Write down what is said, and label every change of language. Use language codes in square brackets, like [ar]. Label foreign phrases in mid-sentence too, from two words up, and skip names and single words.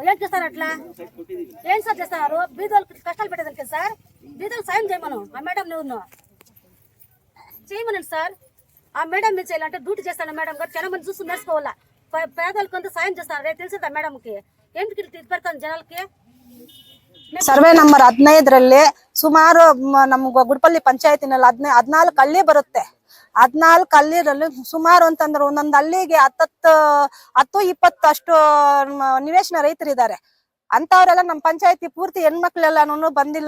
[te] ఏం చేస్తారు అట్లా? ఏం సార్ చేస్తారు? బీదోళ్ళకి కష్టాలు పెట్టేదానికి సార్. బీదోళ్ళు సాయం చేయమను ఆ మేడం నువ్వు చేయమనండి సార్. ఆ మేడం మీరు చేయాలంటే డ్యూటీ చేస్తాను మేడం గారు. చాలా మంది చూసి నేర్చుకోవాలా. పేదలకు అంతా సాయం చేస్తారు. రేపు తెలిసిందా మేడంకి? ఏంటికి పెడతాను జనాలకి? [kn] ಸರ್ವೆ ನಂಬರ್ 15ರಲ್ಲಿ ಸುಮಾರು ನಮ್ಮ ಗುಡ್ಪಲ್ಲಿ ಪಂಚಾಯತಿನಲ್ಲಿ 14 ಹಳ್ಳಿ ಬರುತ್ತೆ. 14 ಹಳ್ಳಿರಲ್ಲಿ ಸುಮಾರು ಅಂತಂದ್ರೆ ಒಂದೊಂದು ಹಳ್ಳಿಗೆ 10-20 ಅಷ್ಟು ನಿವೇಶನ ರೈತರಿದ್ದಾರೆ. ಅಂತವ್ರೆಲ್ಲ ನಮ್ಮ ಪಂಚಾಯತಿ ಪೂರ್ತಿ ಹೆಣ್ಮಕ್ಳೆಲ್ಲಾನು ಬಂದಿಲ್ಲ.